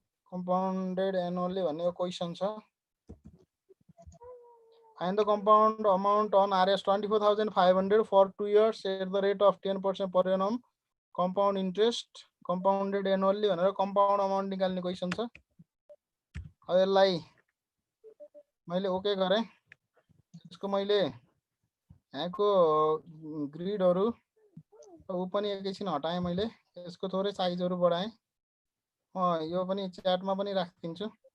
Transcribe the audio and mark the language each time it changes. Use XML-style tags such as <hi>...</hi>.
<en>Compounded annually</en> <ne>भन्ने question छ।</ne> <en>Find the compound amount on RS 24,500 for 2 years at the rate of 10% per annum compound interest compounded annually</en> <ne>भनेर</ne> <en>compound amount</en> <ne>निकाल्ने question छ। अब यसलाई मैले ओके गरेँ। यसको मैले यहाँको ग्रिडहरू ऊ पनि एकैछिन हटाएँ। मैले यसको थोरै साइजहरू बढाएँ। यो पनि च्याटमा पनि राखिदिन्छु।</ne>